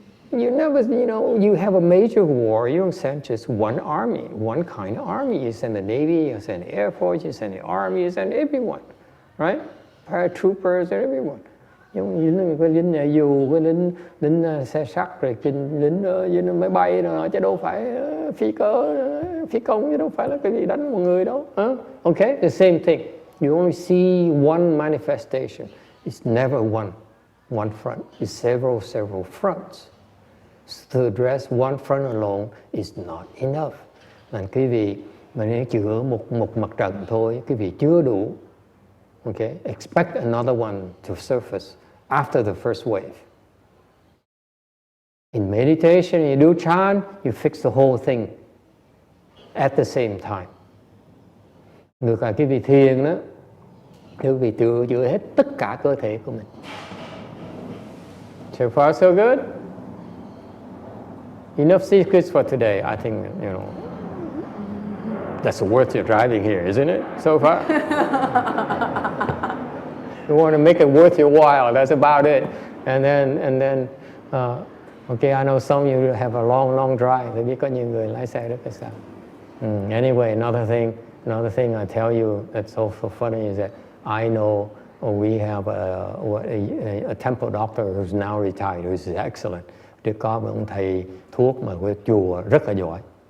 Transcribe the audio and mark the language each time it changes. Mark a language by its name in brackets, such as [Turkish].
[English] You never, you know, you have a major war, you don't send just one army, one kind of army. You send the Navy, you send the Air Force, you send the Army, you send everyone, right? Paratroopers and everyone. [Vietnamese] Những cái lính nhà dù, cái lính xe sắt, rồi lính máy bay rồi, chứ đâu phải phi công, chứ đâu phải là cái gì đánh một người đâu. [English] Okay, the same thing. You only see one manifestation. It's never one front. It's several fronts. To address one front alone is not enough. [Vietnamese] Là quý vị mà nếu chữa một mặt trận thôi, quý vị chưa đủ. [English] Okay, expect another one to surface after the first wave. In meditation, you do chant, you fix the whole thing at the same time. [Vietnamese] Ngược lại, quý vị thiền đó, quý vị chữa hết tất cả cơ thể của mình. [English] So far, so good. Enough secrets for today. I think, you know, that's worth your driving here, isn't it, so far? You want to make it worth your while, that's about it. And then, okay, I know some of you have a long drive. [Vietnamese] Tôi biết có nhiều người lái xe rất là xa. [English] Anyway, another thing I tell you that's also funny is that I know we have a temple doctor who's now retired, who's excellent. [Vietnamese] Để có một ông thầy thuốc mà của chùa rất là giỏi.